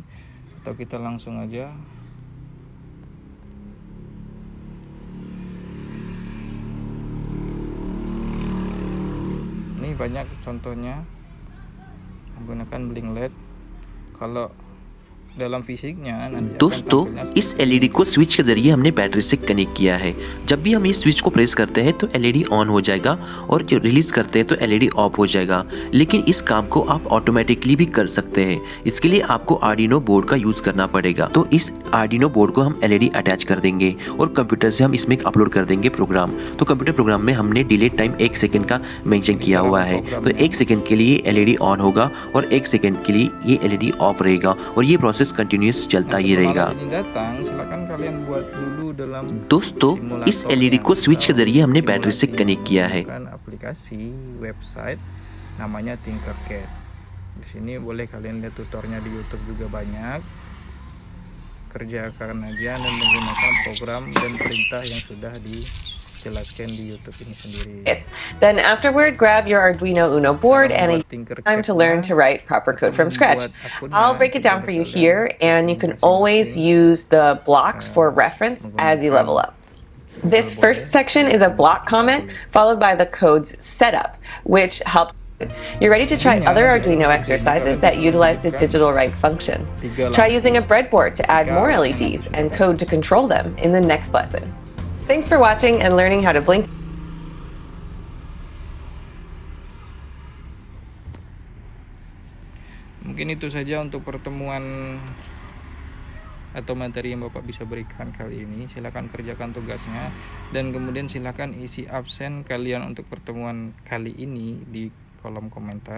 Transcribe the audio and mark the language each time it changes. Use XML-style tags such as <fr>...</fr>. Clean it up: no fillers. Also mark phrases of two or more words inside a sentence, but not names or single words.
<id>Atau kita langsung aja ini banyak contohnya menggunakan blink LED. Kalau dalam fisiknya nanti</id> <hi>दोस्तों इस एलईडी को स्विच के जरिए हमने बैटरी से कनेक्ट किया है। जब भी हम इस स्विच को प्रेस करते हैं तो</hi> <en>LED on</en> <hi>हो जाएगा और जो रिलीज करते हैं तो</hi> <en>LED off</en> <hi>हो जाएगा। लेकिन इस काम को आप ऑटोमेटिकली भी कर सकते हैं। इसके लिए आपको आर्डिनो बोर्ड का यूज करना पड़ेगा। तो इस आर्डिनो बोर्ड को हम</hi> <en>LED attach</en> <hi>कर देंगे और कंप्यूटर से हम इसमें अपलोड कर देंगे प्रोग्राम। तो</hi> <en>computer program</en> <hi>में हमने</hi> <en>delay time</en> <hi>1 सेकंड का मेंशन किया हुआ है। तो 1 सेकंड के लिए</hi> <en>LED on</en> <hi>होगा और 1 सेकंड के लिए ये</hi> <en>LED off</en> <hi>रहेगा और ये</hi> <en>process continuous</en> <hi>चलता ही रहेगा। दोस्तों इस एलईडी को स्विच के जरिए हमने बैटरी से कनेक्ट किया है।</hi> <id>Aplikasi website namanya Tinkercad. Di sini boleh kalian lihat tutorialnya di YouTube juga banyak. Kerjakan aja dan menggunakan program dan perintah yang sudah dijelaskan di YouTube ini sendiri.</id> <en>Then afterward, grab your Arduino Uno board and time to learn to write proper code from scratch. I'll break it down for you here, and you can always use the blocks for reference as you level up. This first section is a block comment followed by the code's setup, which helps. You're ready to try other Arduino exercises that utilize the digital write function. Try using a breadboard to add more LEDs and code to control them in the next lesson. Thanks for watching and learning how to blink.</en> <id>Mungkin itu saja untuk pertemuan atau materi yang Bapak bisa berikan kali ini. Silakan kerjakan tugasnya dan kemudian silakan isi absen kalian untuk pertemuan kali ini di kolom komentar.</id>